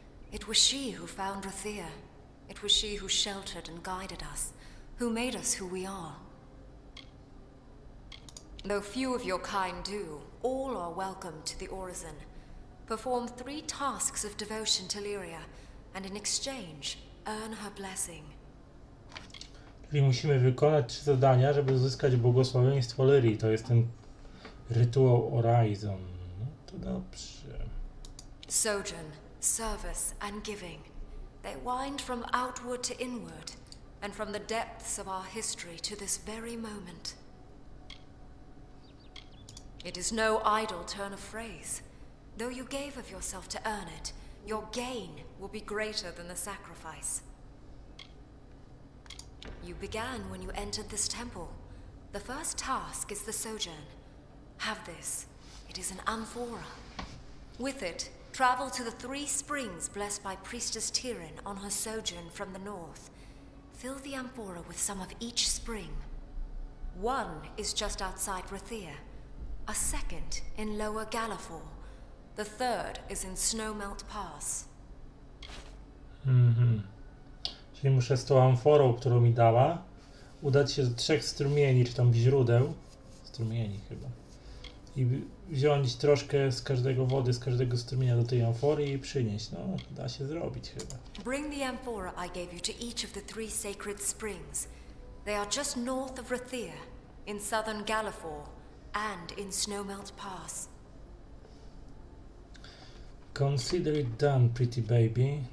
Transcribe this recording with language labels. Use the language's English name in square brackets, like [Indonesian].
[English] It was she who found Rathir. It was she who sheltered and guided us, who made us who we are. Though few of your kind do, all are welcome to the orison. Perform 3 tasks of devotion to Lyria, and in exchange, earn her blessing. [Polish] Czyli musimy wykonać 3 zadania, żeby uzyskać błogosławieństwo Lyrii. To jest ten rytuał Horizon. No to dobrze. [English] Sojourn, service, and giving. They wind from outward to inward, and from the depths of our history to this very moment. It is no idle turn of phrase. Though you gave of yourself to earn it, your gain will be greater than the sacrifice. You began when you entered this temple. The first task is the sojourn. Have this. It is an amphora. With it, travel to the 3 springs blessed by Priestess Tyrion on her sojourn from the north. Fill the amphora with some of each spring. One is just outside Rathir, a second in Lower Galafor. The third is in Snowmelt Pass. [Polish] Czyli muszę z tą amforą, którą mi dała, udać się do 3 strumieni, czy tam źródeł. Strumieni chyba. I wziąć troszkę z każdego wody, z każdego strumienia do tej amfory i przynieść. No, da się zrobić chyba. [English] Bring the amphora I gave you to each of the 3 sacred springs. They are just north of Rathir, in southern Galafor, and in Snowmelt Pass. Consider it done, pretty baby.